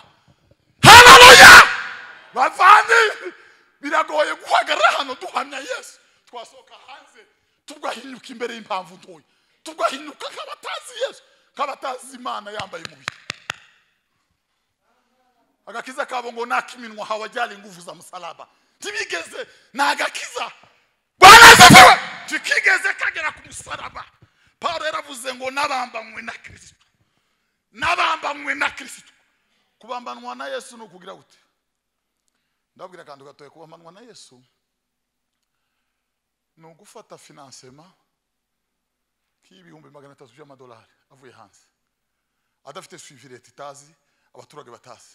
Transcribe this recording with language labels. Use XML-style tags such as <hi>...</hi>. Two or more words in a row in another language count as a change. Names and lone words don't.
<rw>Haleluya, bavandi biragoye guhagarara hano duhamya Yesu. Twasohoka hanze tugahinyuka imbere y'impamvu ntoya, tugahinyuka nk'abatazi Yesu, nk'abatazi Imana yambaye umubiri. Agakiza kabo ngo nakiminwa</rw> <sw>hawajali nguvu za msalaba.</sw> <rw>Ntibigeze nagakiza,</rw> <sw>Bwana asifiwe,</sw> <rw>tukigeze kagera ku musaraba. Paulo yaravuze ngo nabambanywe na Kristo. Kubambanwa na Yesu no kugira gute? Ndabwira kandi gatoye kubambanwa na Yesu no gufata financement k'ibihumbi 300 by'amadolari avuye hanze, adafite suivi leta itazi, abaturage batazi.</rw>